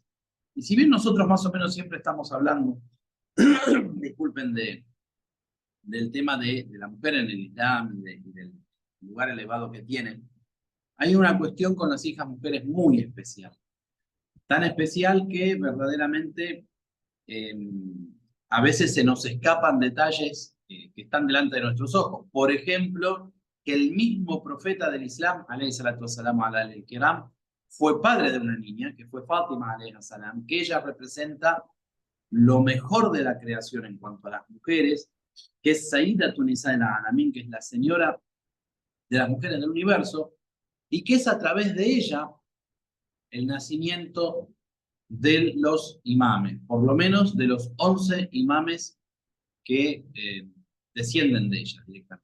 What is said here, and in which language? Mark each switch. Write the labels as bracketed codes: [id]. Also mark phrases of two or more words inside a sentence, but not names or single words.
[es] Y si bien nosotros más o menos siempre estamos hablando, disculpen, del tema de la mujer en el Islam y del lugar elevado que tienen, hay una cuestión con las hijas mujeres muy especial. Tan especial que verdaderamente a veces se nos escapan detalles que están delante de nuestros ojos. Por ejemplo, que el mismo profeta del Islam, [ar] عليه الصلاة والسلام على الكرام, [es] fue padre de una niña, que fue Fátima, [ar] عليه السلام, [es] que ella representa lo mejor de la creación en cuanto a las mujeres, que es [ar] سيدة نساء العالمين, [es] que es la señora de las mujeres del universo, y que es a través de ella el nacimiento de los imames, por lo menos de los 11 imames que descienden de ella directamente.